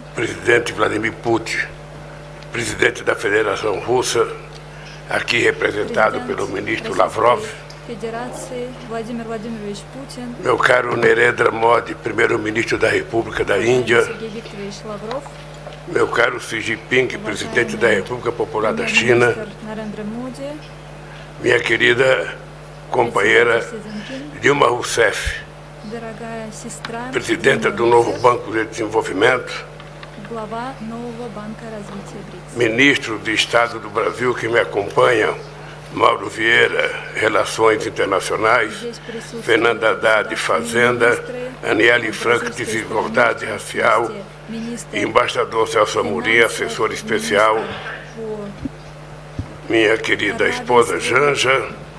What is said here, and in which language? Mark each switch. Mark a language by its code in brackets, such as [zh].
[pt] presidente Vladimir Putin, presidente da Federação Russa, aqui representado pelo ministro Lavrov, [ru] Федерации Владимир Владимирович Путин, [pt] meu caro Narendra Modi, primeiro-ministro da República da Índia, [ru] Сергей Викторович Лавров, [pt] meu caro Xi Jinping, presidente da República Popular da China, [ru] министр Нарендра Моди, [pt] minha querida companheira Dilma Rousseff, [ru] дорогая сестра, [pt] presidenta do novo Banco de Desenvolvimento, [ru] глава нового банка развития БРИКС, [pt] ministro de Estado do Brasil que me acompanha, Mauro Vieira, Relações Internacionais, Fernanda Haddad, Fazenda, Aniele Franco, Desigualdade Racial, embaixador Celso Amorim, assessor especial, minha querida esposa Janja,